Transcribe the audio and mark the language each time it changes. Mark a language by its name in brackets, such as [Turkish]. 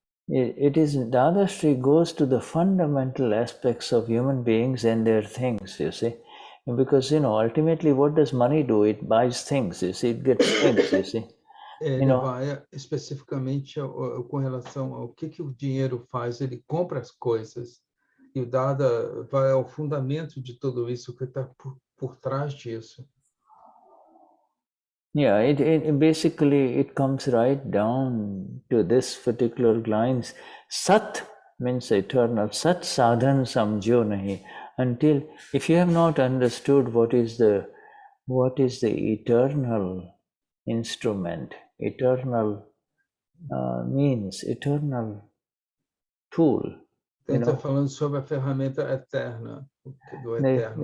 [English] Dadashri goes to the fundamental aspects of human beings and their things, you see. Because, ultimately what does money do? It buys things, you see, it gets things, you see. [Portuguese] Ele vai especificamente com relação ao que o dinheiro faz, ele compra as coisas. E o Dada vai ao fundamento de tudo isso, que está por trás disso. [English] Yeah, it basically it comes right down to this particular lines. Sat means eternal. [Gujarati] Sat sadhan samjho nahi. [English] Until, if you have not understood what is the eternal instrument, eternal means, eternal tool. [Portuguese] Ele está falando sobre a ferramenta eterna, do eterno.